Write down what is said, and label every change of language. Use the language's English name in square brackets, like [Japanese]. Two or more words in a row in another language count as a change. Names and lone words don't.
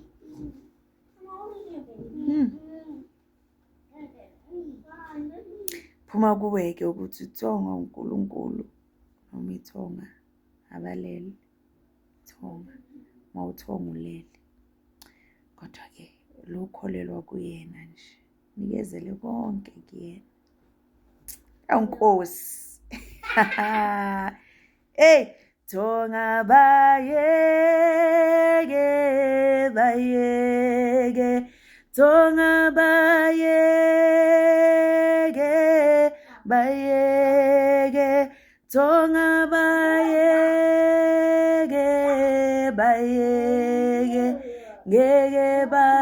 [Zulu] Phuma kuweke ukuthi uthonga uNkulunkulu noma ithonga abalele. Thonga mawuthonga ulele. Kodwa ke lokholelwa kuyena nje. Nikezele konke kuyena. Nkosi. Hey, tonga bayege, bayege, tonga bayege, bayege, tonga bayege, bayege, ngeke